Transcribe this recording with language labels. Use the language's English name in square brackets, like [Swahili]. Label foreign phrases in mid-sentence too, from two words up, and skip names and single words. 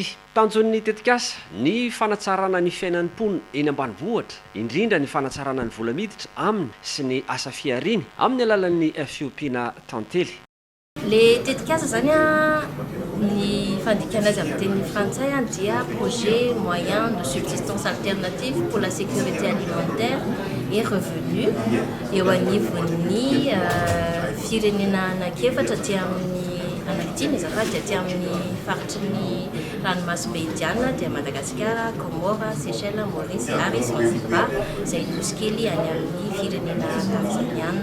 [Malagasy] Tanjon'ny tetika asa ny fanatsarana ny fiainan'ny mponina eny ambanivohitra, indrindra ny fanatsarana ny vola miditra aminy sy ny asa fiariana amin'ny alalan'ny fiompiana tantely. Les tetikasa zany ny fandikana azy amin'ny teny frantsay dia [French] projet moyen de subsistance alternative pour la sécurité alimentaire et revenu [Malagasy] eo anivon'ny firenena anankiefatra ty amin'ny anankidimy azafady ty amin'ny faritry ny ranomasimbe Indiana dia Madagasikara, Comores, Seychelles, Maurice ary Zanzibar izay nosy kely any amin'ny firenena tanzaniana.